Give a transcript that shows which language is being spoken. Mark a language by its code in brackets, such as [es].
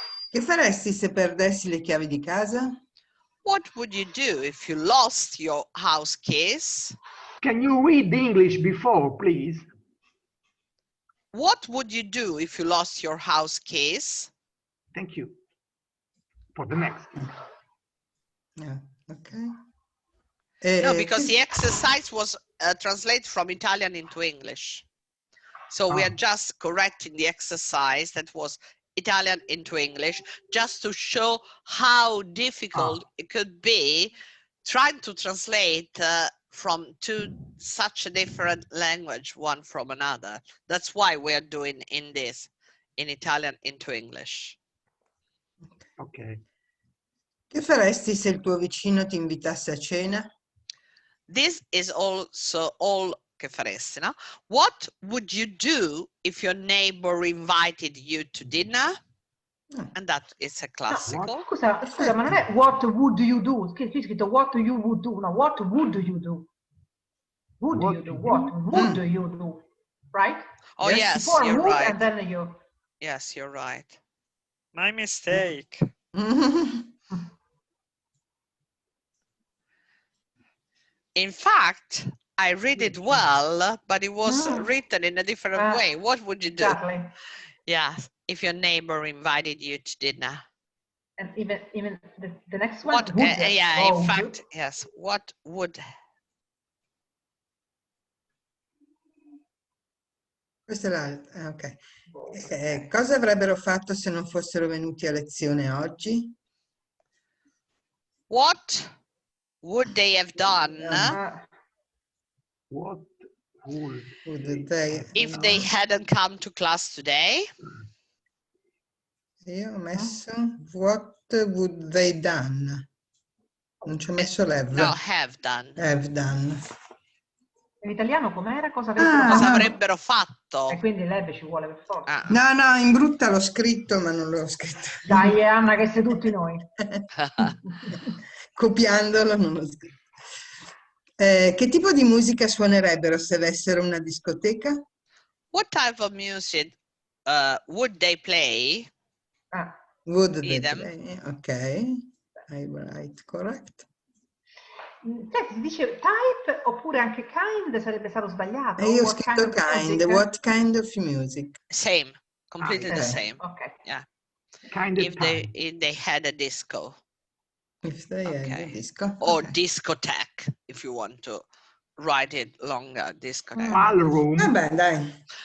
[it] Che faresti se perdessi le chiavi di casa? [en] What would you do if you lost your house keys? Can you read the English before, please? What would you do if you lost your house keys? Thank you. For the next. Yeah, okay. No, because the exercise was translated from Italian into English. So we are just correcting the exercise that was Italian into English, just to show how difficult it could be trying to translate from such a different language, one from another. That's why we are doing in Italian into English. Ok. [it] Che faresti se il tuo vicino ti invitasse a cena? [en] This is also all [it] che faresti, [en] no? What would you do if your neighbor invited you to dinner? And that is a classical. [it] No, scusa, ma non è [en] what would you do? [it] Qui è scritto [en] what you would do. No, what would you do? What would you do? Right? Oh, yes, before you're would right. And then you. Yes, you're right. My mistake. In fact, I read it well, but it was written in a different way. What would you do? Exactly. Yeah, if your neighbor invited you to dinner. And even the next one. In fact, yes. What would? [it] Questa è l'altra. Ok. Cosa avrebbero fatto se non fossero venuti a lezione oggi? [en] What would they have done? What would they if they hadn't come to class today? [it] Io ho messo [en] what would they done? [it] Non ci ho messo l'have. [en] No, have done. Have done. [it] In italiano com'era? Cosa avrebbero fatto? E quindi l'ave ci vuole per forza. No, in brutta l'ho scritto, ma non l'ho scritto. Dai, Anna, che sei tutti noi. Copiandolo non l'ho scritto. Che tipo di musica suonerebbero se avessero una discoteca? [en] What type of music would they play? Would they play? Ok, I write correct. [it] Si dice type oppure anche kind sarebbe stato sbagliato. E io ho scritto kind. [en] What kind of music? Same, completely the same. Okay. Yeah. If they had a disco. If they had a disco. Or discotheque, if you want to write it longer, discotheque. Ballroom. [it] Vabbè, dai.